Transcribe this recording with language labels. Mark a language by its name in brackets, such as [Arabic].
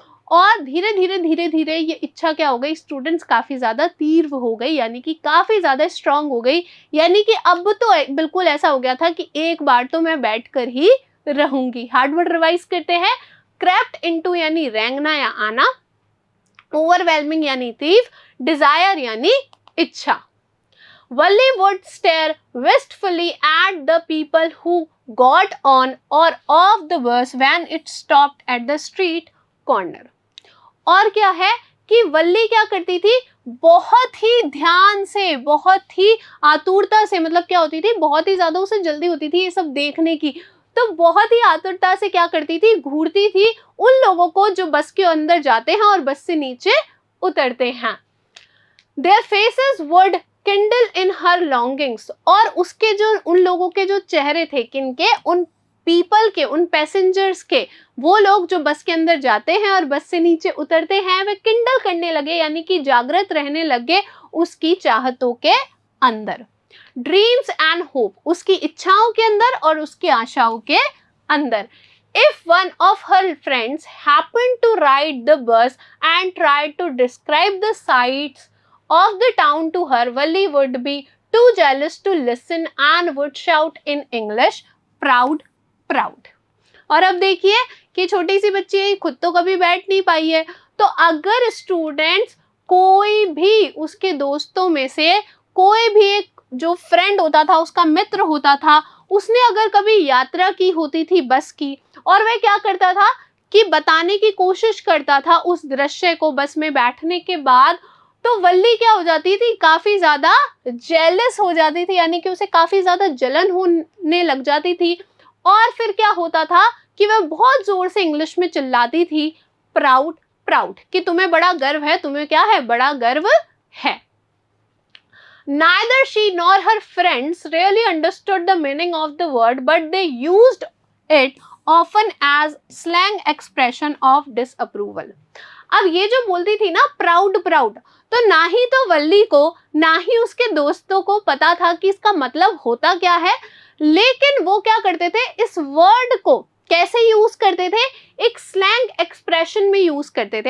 [Hindi] और धीरे धीरे ये इच्छा क्या हो गई, स्टूडेंट्स काफी ज्यादा तीव्र हो गई, यानी कि काफी ज्यादा स्ट्रांग हो गई। यानी कि अब तो बिल्कुल ऐसा हो गया था कि एक बार तो मैं बैठकर ही रहूंगी। हार्ड वर्ड रिवाइज करते हैं। क्रेप्ट इनटू यानी रेंगना या आना, ओवरवेलमिंग यानी तीव्र, डिजायर यानी इच्छा। [English] Valli would stare wistfully at the people who got on or off the bus when it stopped at the street corner. [Hindi] और क्या है कि वल्ली क्या करती थी, बहुत ही ध्यान से, बहुत ही आतुरता से, मतलब क्या होती थी, बहुत ही ज्यादा उसे जल्दी होती थी ये सब देखने की, तो बहुत ही आतुरता से क्या करती थी, घूरती थी उन लोगों को जो बस के अंदर जाते हैं और बस से नीचे उतरते हैं। [English] Their faces would kindle in her longings, [Hindi] और उसके जो उन लोगों के जो चेहरे थे, किनके, उन पीपल के, उन पैसेंजर्स के, वो लोग जो बस के अंदर जाते हैं और बस से नीचे उतरते हैं, वे किंडल करने लगे, यानी कि जागृत रहने लगे उसकी चाहतों के अंदर। [English] dreams and hope, [Hindi] उसकी इच्छाओं के अंदर और उसकी आशाओं के अंदर। [English] If one of her friends happened to ride the bus and tried to describe the sights of the town to her, Valli would be too jealous to listen and would shout in English, proud, proud. [Hindi] और अब देखिए कि छोटी सी बच्ची खुद तो कभी बैठ नहीं पाई है, तो अगर स्टूडेंट्स कोई भी उसके दोस्तों में से कोई भी एक जो फ्रेंड होता था, उसका मित्र होता था, उसने अगर कभी यात्रा की होती थी बस की, और वह क्या करता था कि बताने की कोशिश करता था उस दृश्य को बस में बैठने के बाद, तो वल्ली क्या हो जाती थी, काफी ज्यादा जेलस हो जाती थी, यानी कि उसे काफी ज्यादा जलन होने लग जाती थी। और फिर क्या होता था कि वह बहुत जोर से इंग्लिश में चिल्लाती थी, प्राउड, प्राउड, कि तुम्हें बड़ा गर्व है, तुम्हें क्या है, बड़ा गर्व है। [English] Neither she nor her friends really understood the meaning of the word, but they used it often as slang expression of disapproval. [Hindi] अब ये जो बोलती थी ना प्राउड प्राउड, तो ना ही तो वल्ली को ना ही उसके दोस्तों को पता था कि इसका मतलब होता क्या है, लेकिन वो क्या करते थे, इस वर्ड को कैसे यूज करते थे, एक स्लैंग एक्सप्रेशन में यूज करते थे।